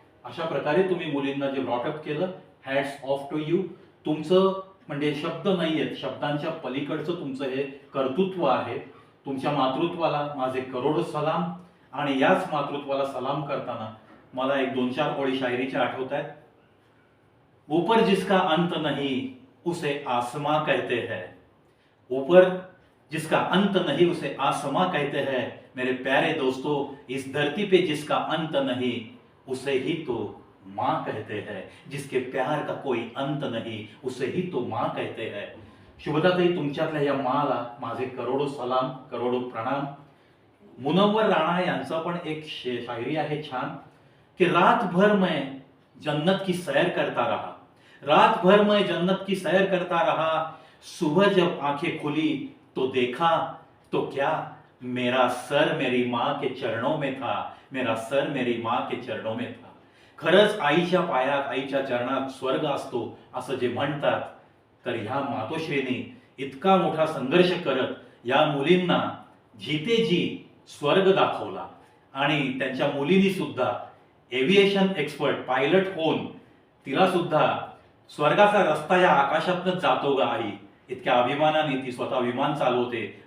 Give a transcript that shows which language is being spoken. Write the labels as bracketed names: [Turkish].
[Marathi] अशा प्रकारे तुम्ही मुलींना जे ब्रॉटअप केलं, [English] Hats off to you. [Marathi] तुमचं म्हणजे शब्द नाहीयेत, शब्दांच्या पलीकडचं तुमचं हे कर्तृत्व आहे. तुमच्या मातृत्वाला माझे करोडो सलाम. आणि याच मातृत्वाला सलाम करताना मला एक 2-4 ओळी शायरीच्या आठवत आहेत. [Hindi] ऊपर जिसका अंत नहीं उसे आसमां कहते हैं, ऊपर जिसका अंत नहीं उसे आसमां कहते हैं. मेरे प्यारे दोस्तों, इस धरती पे जिसका अंत नहीं उसे ही तो माँ कहते हैं. जिसके प्यार का कोई अंत नहीं उसे ही तो माँ कहते हैं. [Marathi] शुभदाताई, तुमच्यातल्या या माला माझे करोडो सलाम, करोडो प्रणाम. मुनव्वर राणा यांचा पण एक शायरी आहे छान, [Hindi] कि रात भर मैं जन्नत की सैर करता रहा, रात भर मैं जन्नत की सैर करता रहा, सुबह जब आंखें खुली तो देखा तो क्या, मेरा सर मेरी माँ के चरणों में था, मेरा सर मेरी माँ के चरणों में था. [Marathi] खरंच आईच्या पायात, आईच्या चरणात स्वर्ग असतो असं जे म्हणतात, तर ह्या मातोश्रीने इतका मोठा संघर्ष करत या मुलींना जी स्वर्ग दाखवला. आणि त्यांच्या मुलींनी सुद्धा एव्हिएशन एक्सपर्ट पायलट होऊन तिला सुद्धा स्वर्गाचा रस्ता या आकाशातनच जातो ग आई, इतक्या अभिमानाने ती स्वतः विमान चालवते.